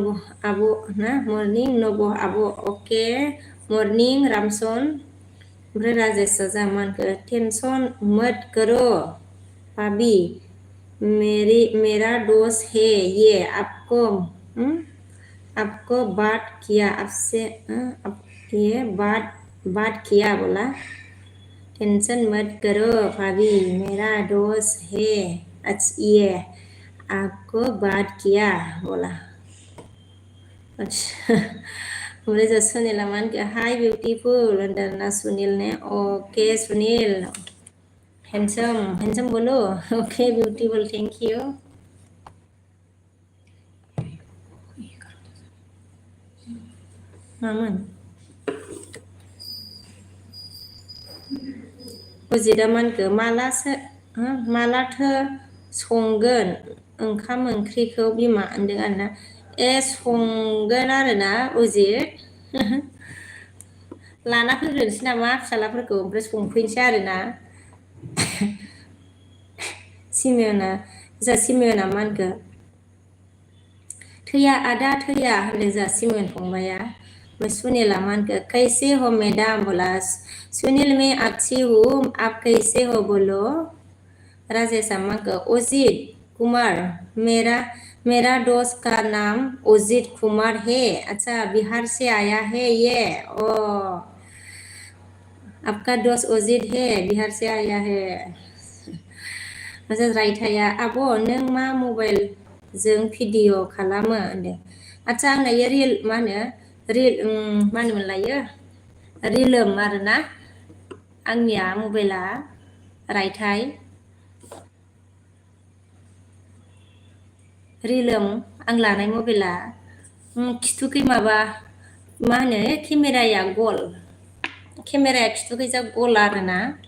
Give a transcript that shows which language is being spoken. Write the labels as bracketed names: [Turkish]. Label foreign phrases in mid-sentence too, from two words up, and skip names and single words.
[Bodo] आब' ना मर्निं नब आब' अके मर्निं रामसन ओमफ्राय राजेश जा मा होनखो [Hindi] टेंशन मत करो भाभी मेरा दोस्त है ये आपको बात किया आपसे ये बात किया बोला टेंशन मत करो भाभी मेरा दोस्त है ये आपको बात किया बोला अच्छा मुझे जो सुनील अमन के [English] hi beautiful [Hindi] अंदर सुनील ने ओके सुनील हैंडसम बोलो [English] okay beautiful thank you [Bodo] मामोन उजिदामानखो मालाथो संगोन ओंखाम ओंख्रिखौ बिमा होनदों आरोना संगोन आरोना उजिद लाना फैग्रोनोसै नामा फिसालाफोरखौ ओमफ्राय संफैनोसै आरोना सिमियना मा होनखो थैया आदा थैया होनदों जा सिमियन फंबाया [Hindi] मैं सुनीला मान के कैसे हो मैडम बोला सुनील मैं अच्छी हूँ आप कैसे हो बोलो राजेश अम्मा को अजीत कुमार मेरा दोस्त का नाम अजीत कुमार है अच्छा बिहार से आया है ये ओ आपका दोस्त अजीत है बिहार से आया है [Bodo] मजा रायथाया आब' नों मा मबाइल जों भिडिअ खालामो होनदों आच्छा आंना इयो रिल मा होनोमोनलायो रिलोम आरोना आंनिया मबाइला रायथाय रिलोम आं लानाय मबाइला खिथुखै माबा मा होनो केमेराया गल केमेराया खिथुखैजा गल आरोना